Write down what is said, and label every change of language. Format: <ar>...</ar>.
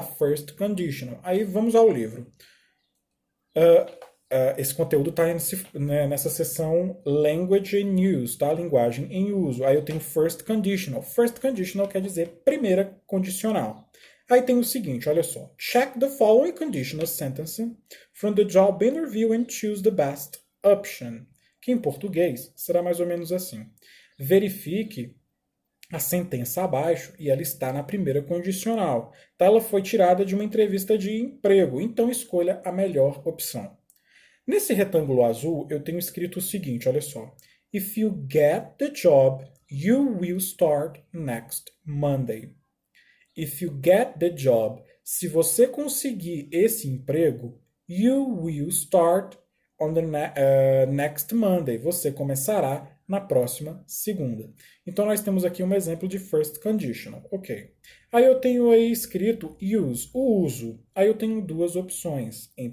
<pt>First conditional. Aí vamos ao livro. Esse conteúdo está nessa seção Language in Use, tá? Linguagem em uso. Aí eu tenho First Conditional. First Conditional quer dizer primeira condicional. Aí tem o seguinte, olha só.</pt> <en>Check the following conditional sentences from the job interview and choose the best option.</en> <pt>Que em português será mais ou menos assim. Verifique a sentença abaixo e ela está na primeira condicional. Tá? Ela foi tirada de uma entrevista de emprego, então escolha a melhor opção. Nesse retângulo azul, eu tenho escrito o seguinte, olha só.</pt> <en>If you get the job, you will start next Monday. If you get the job,</en> <pt>se você conseguir esse emprego,</pt> <en>you will start on the next Monday.</en> <pt>Você começará na próxima segunda. Então nós temos aqui um exemplo de first conditional, ok. Aí eu tenho aí escrito use, o uso. Aí eu tenho duas opções.</pt>